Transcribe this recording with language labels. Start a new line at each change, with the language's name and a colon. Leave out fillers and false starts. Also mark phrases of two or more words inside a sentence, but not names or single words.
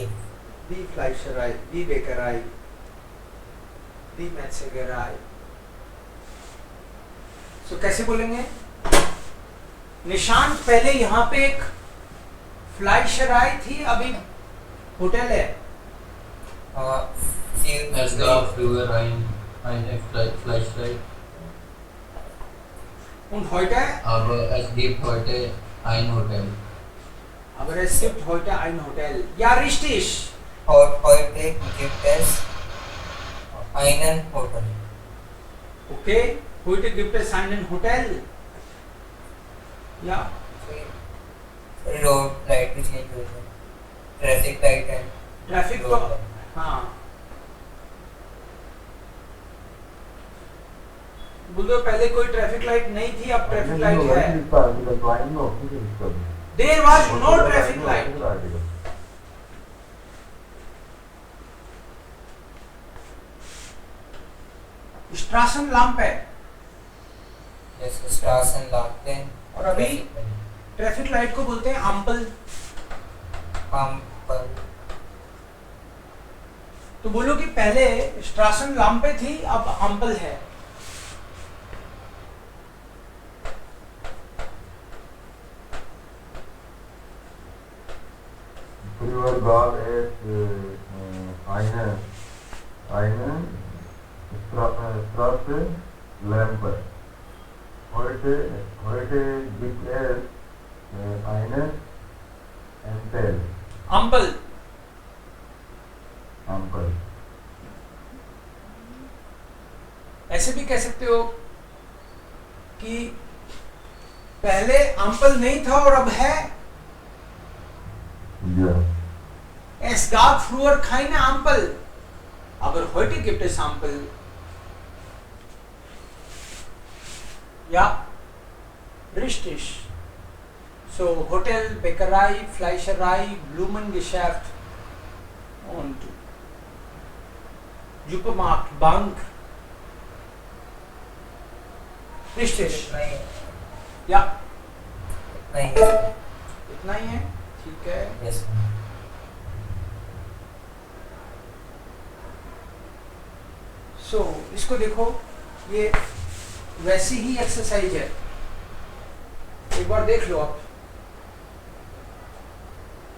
German: die Fleischerei, die Bäckerei, die Metzgerei.
Hindi: सो कैसे बोलेंगे? निशांत पहले यहाँ पे एक फ्लाइशराई थी, अभी होटल है. हाँ.
German: Es gab früher eine Fleischfrei. Und heute? Aber es gibt heute ein Hotel. Aber es gibt heute ein Hotel. Ja, richtig. heute gibt es einen Hotel. Okay. Heute gibt es einen Hotel. Ja.
English: road light
Hindi: भी चेंज हुई है.
English: traffic light
Hindi: है. ट्रैफिक तो हाँ. बोलो पहले कोई
English: traffic light
Hindi: नहीं थी, अब
English: traffic light
Hindi: है.
English: There was no traffic light.
German: Straßenlampe. Yes, Straßenlampe.
Hindi: और अभी
English: traffic light
Hindi: को बोलते हैं अम्पल.
German: अम्पल.
Hindi: तो बोलो कि पहले स्ट्रासन थी, अब अम्पल है.
German: Früher gab es eine Straße Lampe. Heute gibt es eine Ampel. अम्पल. Ampel.
Hindi: ऐसे भी कह सकते हो कि पहले अम्पल नहीं था और अब है.
German: Ja. Es gab früher keine Ampel, aber heute gibt es Ampel. Ja, richtig. So Hotel, Bäckerei, Fleischerei, Blumengeschäft und Supermarkt, Bank. Richtig. Ja,
Hindi: नहीं. इतना ही है. ठीक है.
English: Yes.
Hindi: सो इसको देखो, ये वैसी ही एक्सरसाइज है. एक बार देख लो आप.